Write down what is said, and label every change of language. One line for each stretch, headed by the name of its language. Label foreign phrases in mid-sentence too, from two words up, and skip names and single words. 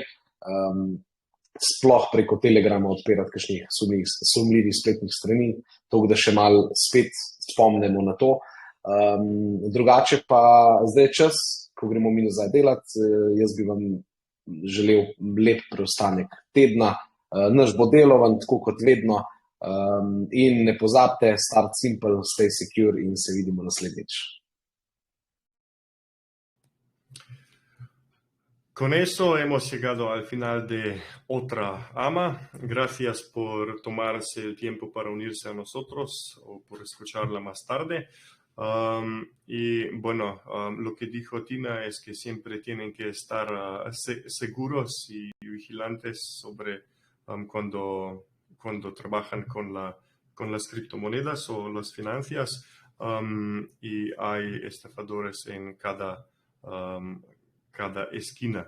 Slovenian: Sploh preko Telegrama odpirati kakšnih sumljivih spletnih strani, tako da še malo spet spomnimo na to. Drugače pa zdaj je čas, ko gremo mi nazaj delati, jaz bi vam želel lep preostanek tedna. Naš bo delovan, tako kot vedno. In ne pozabite,
English: start simple, stay secure
Slovenian: in se vidimo naslednjič.
Spanish: Con eso hemos llegado al final de otra AMA. Gracias por tomarse el tiempo para unirse a nosotros o por escucharla más tarde. Y bueno, lo que dijo Tina es que siempre tienen que estar seguros y vigilantes sobre cuando trabajan con las criptomonedas o las finanzas, y hay estafadores en cada esquina.